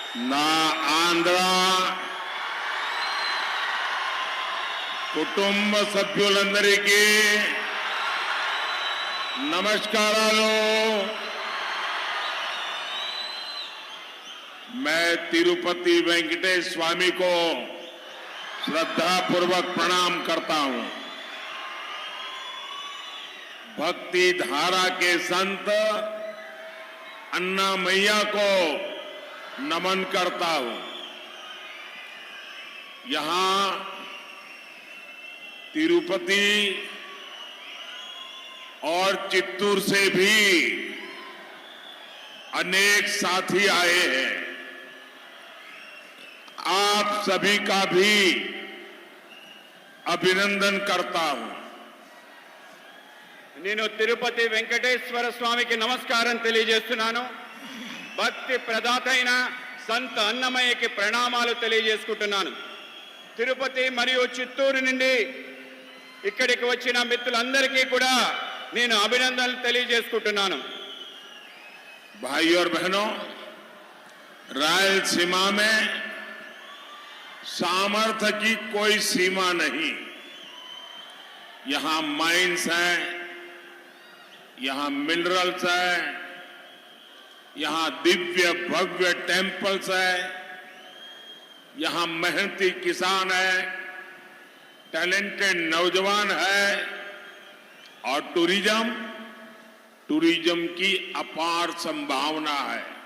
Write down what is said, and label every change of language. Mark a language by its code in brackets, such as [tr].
[te] నా ఆంధ్ర కుటుంబ సభ్యులందరికీ నమస్కారాలు। [hi] मैं तिरुपति वेंकटेश स्वामी को श्रद्धापूर्वक प्रणाम करता हूं। भक्ति धारा के संत अन्ना मैया को नमन करता हूं। यहां तिरुपति और चित्तूर से भी अनेक साथी आए हैं। आप सभी का भी अभिनंदन करता हूं। [te] నేను తిరుపతి వెంకటేశ్వర స్వామికి నమస్కారం తెలియజేస్తున్నాను। భక్తి ప్రదాత అయిన సంత అన్నమయ్యకి ప్రణామాలు తెలియజేసుకుంటున్నాను। తిరుపతి మరియు చిత్తూరు నుండి ఇక్కడికి వచ్చిన మిత్రులందరికీ కూడా నేను అభినందనలు తెలియజేసుకుంటున్నాను। [hi] भाइयों और बहनों, रायलसीमा में सामर्थ्य की कोई सीमा नहीं। यहां माइंस हैं, यहां मिनरल्स है, यहां दिव्य भव्य टेम्पल्स है, यहां मेहनती किसान है, टैलेंटेड नौजवान है और टूरिज्म की अपार संभावना है।